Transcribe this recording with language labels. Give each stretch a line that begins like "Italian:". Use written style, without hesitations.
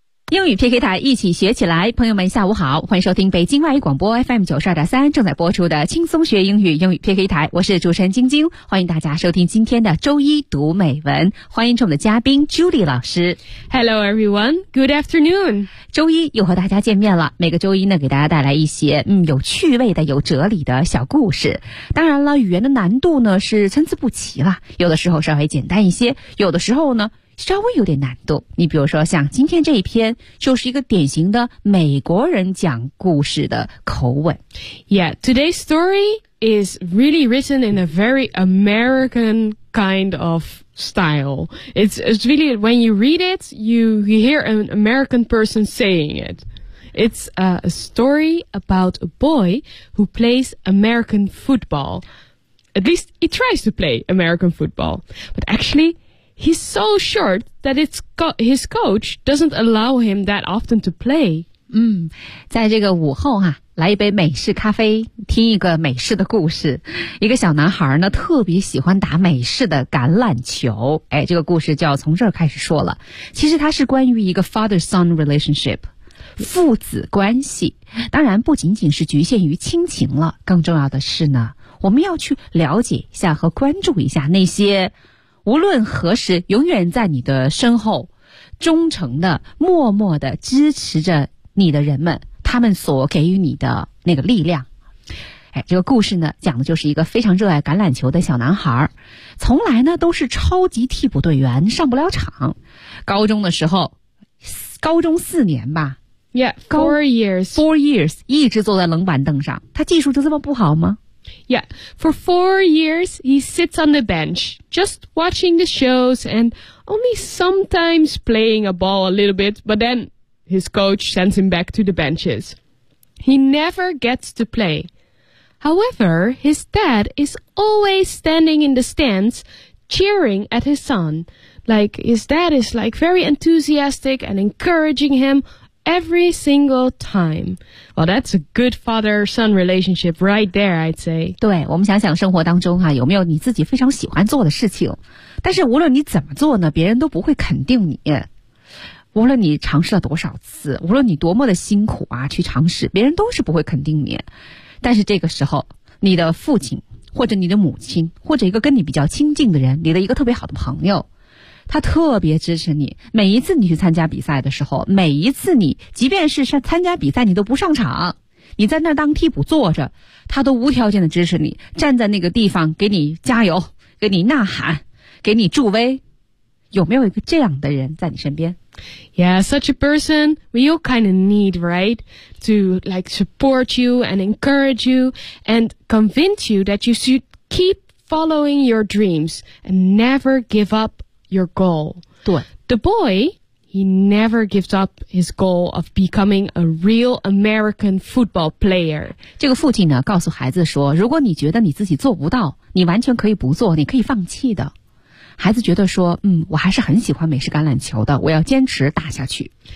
Chinese: 英语 PK 台一起学起来，朋友们下午好，欢迎收听北京外语广播 FM 92.3正在播出的轻松学英语英语 PK 台，我是主持人晶晶，欢迎大家收听今天的周一读美文，欢迎我们的嘉宾 Julie 老师。
English: Hello everyone, good afternoon.
Chinese: 周一又和大家见面了，每个周一呢给大家带来一些有趣味的有哲理的小故事。当然了，语言的难度呢是参差不齐了，有的时候稍微简单一些，有的时候呢稍微有点难度，你比如说像今天这一篇就是一个典型的美国人讲故事的口吻。
English: Yeah, today's story is really written in a very American kind of style. It's really, when you read it, you hear an American person saying it. It's a story about a boy who plays American football. At least he tries to play American football. But actually,He's so short that his coach doesn't allow him that often to play.
Chinese: 在这个午后啊，来一杯美式咖啡，听一个美式的故事。一个小男孩呢，特别喜欢打美式的橄榄球。哎，这个故事就要从这儿开始说了。其实它是关于一个 father-son relationship， 父子关系。当然，不仅仅是局限于亲情了，更重要的是呢，我们要去了解一下和关注一下那些无论何时永远在你的身后忠诚的默默的支持着你的人们，他们所给予你的那个力量。哎，这个故事呢讲的就是一个非常热爱橄榄球的小男孩，从来呢都是超级替补队员，上不了场。高中的时候，高中四年吧，
English: Yeah, four years. Four years,
Chinese: 一直坐在冷板凳上。他技术就这么不好吗？
English: Yeah, for 4 years, he sits on the bench, just watching the shows and only sometimes playing a ball a little bit, but then his coach sends him back to the benches. He never gets to play. However, his dad is always standing in the stands, cheering at his son. Like, his dad is like very enthusiastic and encouraging him every single time. Well, that's a good father-son relationship right there, I'd say.
Chinese: 对，我们想想生活当中啊，有没有你自己非常喜欢做的事情，但是无论你怎么做呢，别人都不会肯定你。无论你尝试了多少次，无论你多么的辛苦啊，去尝试，别人都是不会肯定你。但是这个时候，你的父亲，或者你的母亲，或者一个跟你比较亲近的人，你的一个特别好的朋友，他特别支持你，每一次你去参加比赛的时候，每一次你即便是参加比赛你都不上场，你在那当替补坐着，他都无条件的支持你，站在那个地方给你加油，给你呐喊，给你助威。有没有一个这样的人在你身边？
English: Yeah, such a person we all kind of need, right? To like support you and encourage you and convince you that you should keep following your dreams and never give upyour goal.
Chinese: 对。
English: The boy, he never gives up his goal of becoming a real American football player.
Chinese: 这个父亲呢告诉孩子说，如果你觉得你自己做不到，你完全可以不做，你可以放弃的。孩子觉得说，我还是很喜欢美式橄榄球的，我要坚持打下去。